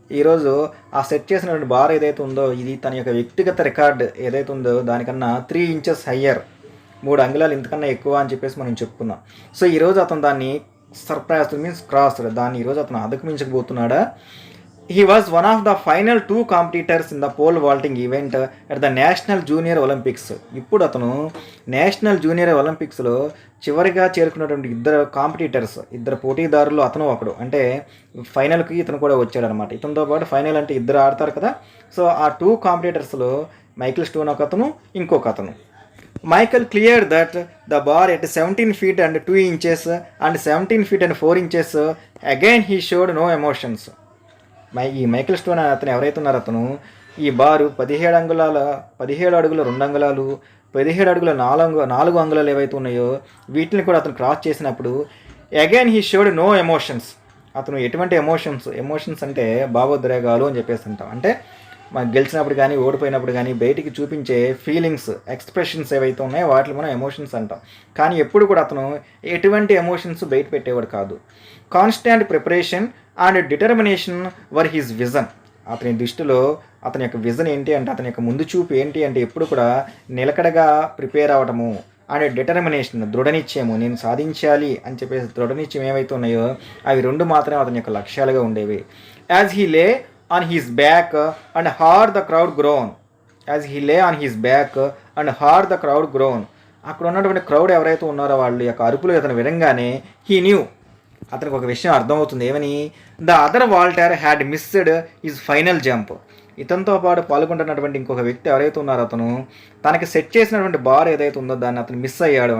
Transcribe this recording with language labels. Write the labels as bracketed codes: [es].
[te] ఈరోజు ఆ సెట్ చేసినటువంటి బార్ ఏదైతే ఉందో ఇది తన యొక్క వ్యక్తిగత రికార్డ్ ఏదైతే ఉందో దానికన్నా 3 inches హయ్యర్, 3 అంగుళాలు ఇంతకన్నా ఎక్కువ అని చెప్పేసి మనం చెప్పుకున్నాం. సో ఈరోజు అతను దాన్ని సర్ప్రైజ్డ్ మీన్స్ క్రాస్డ్, దాన్ని ఈరోజు అతను అధిగమించకపోతున్నాడా. [en] He was one of the final two competitors in the pole vaulting event at the national junior Olympics. [te] ఇప్పుడు అతను నేషనల్ జూనియర్ ఒలింపిక్స్లో చివరిగా చేరుకున్నటువంటి ఇద్దరు పోటీదారులు అతను ఒకడు. అంటే ఫైనల్కి ఇతను కూడా వచ్చాడనమాట. ఇతనితో పాటు ఫైనల్ అంటే ఇద్దరు ఆడతారు కదా. సో ఆ టూ కాంపిటీటర్స్లో మైకిల్ స్టోన్ ఒక అతను, ఇంకొక అతను. [en] Michael clear that the bar at 17 feet and 2 inches and 17 feet and 4 inches. Again he showed no emotions. [te] ఈ మైకిల్ స్టోన్ అతను ఎవరైతే ఉన్నారో అతను ఈ బారు 17 అడుగుల 2 అంగుళాలు, 17 అడుగుల 4 అంగుళాలు ఏవైతే ఉన్నాయో వీటిని కూడా అతను క్రాస్ చేసినప్పుడు [en] Again he showed no emotions. [te] అతను ఎటువంటి ఎమోషన్స్ అంటే భావోద్రేగాలు అని చెప్పేసి అంటాం. అంటే మనకు గెలిచినప్పుడు కానీ ఓడిపోయినప్పుడు కానీ బయటికి చూపించే ఫీలింగ్స్, ఎక్స్ప్రెషన్స్ ఏవైతే ఉన్నాయో వాటిని మనం ఎమోషన్స్ అంటాం. కానీ ఎప్పుడు కూడా అతను ఎటువంటి ఎమోషన్స్ బయట పెట్టేవాడు కాదు. [en] Constant preparation and determination were his vision. [te] అతని దృష్టిలో అతని యొక్క విజన్ ఏంటి అంటే, అతని యొక్క ముందు చూపు ఏంటి అంటే ఎప్పుడు కూడా నిలకడగా ప్రిపేర్ అవ్వటము అండ్ డిటర్మినేషన్, దృఢనిశ్చయము, నేను సాధించాలి అని చెప్పేసి దృఢనిశ్చయం ఏవైతే ఉన్నాయో అవి రెండు మాత్రమే అతని యొక్క లక్ష్యాలుగా ఉండేవి. [en] As he lay on his back and heard the crowd groan. As he lay on his back and heard the crowd groan. [te] అక్కడ ఉన్నటువంటి క్రౌడ్ ఎవరైతే ఉన్నారో వాళ్ళు యొక్క అరుపులు అతను వినంగానే [en] he knew, [te] అతనికి ఒక విషయం అర్థమవుతుంది. ఏమని? [en] The other vaulter had missed his final jump. [te] ఇతనితో పాటు పాల్గొంటున్నటువంటి ఇంకొక వ్యక్తి ఎవరైతే ఉన్నారో అతను తనకి సెట్ చేసినటువంటి బార్ ఏదైతే ఉందో దాన్ని అతను మిస్ అయ్యాడు.